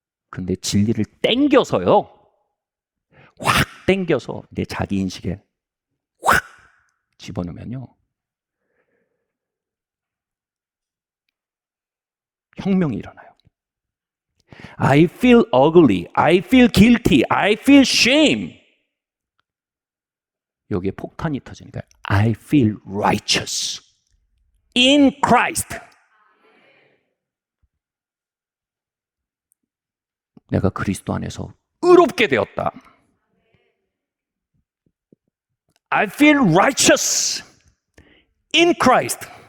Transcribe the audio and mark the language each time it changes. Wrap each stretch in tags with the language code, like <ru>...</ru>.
<ko>근데 진리를 땡겨서요, 확 땡겨서 내 자기인식에 확 집어넣으면요, 혁명이 일어나요.</ko> <en>I feel ugly, I feel guilty, I feel shame.</en> <ko>여기에 폭탄이 터지니까</ko> <en>I feel righteous in Christ.</en> <ko>내가 그리스도 안에서 의롭게 되었다.</ko> <en>I feel righteous in Christ.</en>